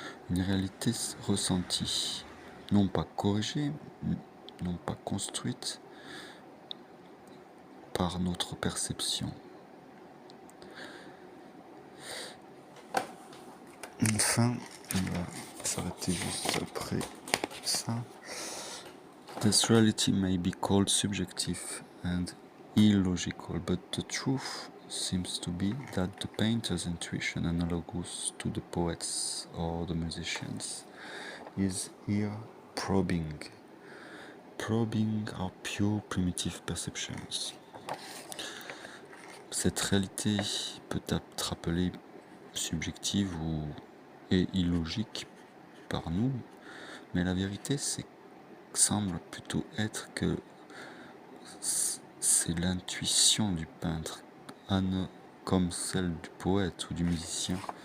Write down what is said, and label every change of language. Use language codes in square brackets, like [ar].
[fr] Une réalité ressentie, non pas corrigée, non pas construite par notre perception. Enfin, on va s'arrêter juste après ça. [en] This reality may be called subjective and illogical, but the truth seems to be that the painter's intuition, analogous to the poets or the musicians, is here probing our pure primitive perceptions. [fr] Cette réalité peut être appelée subjective et illogique par nous, mais la vérité semble plutôt être que c'est l'intuition du peintre, comme celle du poète ou du musicien,